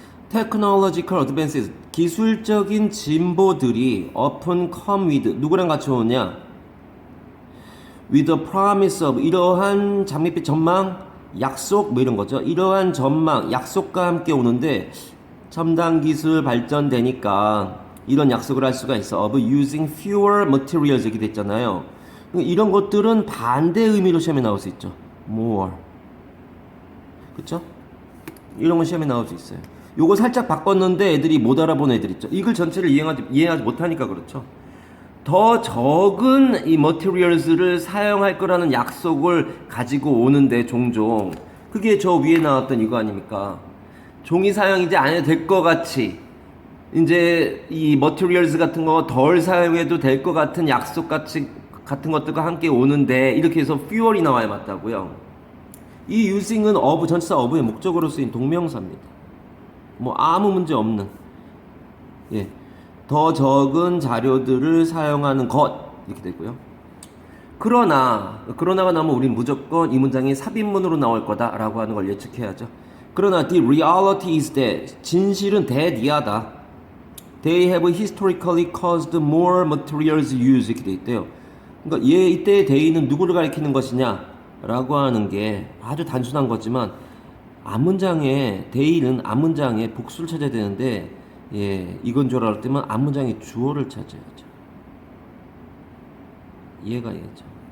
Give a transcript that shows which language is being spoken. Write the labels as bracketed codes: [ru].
[en] Technological advances [ko] 기술적인 진보들이 [en] often come with [ko] 누구랑 같이 오냐? [en] With the promise of [ko] 이러한 장밋빛 전망, 약속 뭐 이런 거죠. 이러한 전망, 약속과 함께 오는데 첨단 기술 발전되니까 이런 약속을 할 수가 있어. [en] Of using fewer materials [ko] 이렇게 됐잖아요. 이런 것들은 반대 의미로 시험에 나올 수 있죠. [en] More. [ko] 그쵸? 이런 건 시험에 나올 수 있어요. 요거 살짝 바꿨는데 애들이 못 알아본 애들 있죠. 이걸 전체를 이해하지 못하니까 그렇죠. 더 적은 이 materials를 사용할 거라는 약속을 가지고 오는데 종종 그게 저 위에 나왔던 이거 아닙니까? 종이 사용 이제 안 해도 될 것 같이 이제 이 materials 같은 거 덜 사용해도 될 것 같은 약속 같은 것들과 함께 오는데 이렇게 해서 fewer이 나와야 맞다고요. 이 using은 of 전치사 of의 목적으로 쓰인 동명사입니다. 뭐 아무 문제 없는 예. 더 적은 자료들을 사용하는 것 이렇게 되고요. 그러나가 나오면 우린 무조건 이 문장이 삽입문으로 나올 거다라고 하는 걸 예측해야죠. 그러나 [en] the reality is that [ko] 진실은 대니아다. [en] They have historically caused more materials used [ko] 이렇게 돼 있대요. 그러니까 이때의 they는 누구를 가리키는 것이냐? 라고 하는 게 아주 단순한 거지만 앞문장에 they는 앞문장에 복수를 찾아야 되는데 예, 이건 주어라 할 때면 앞문장의 주어를 찾아야죠. 이해가야죠.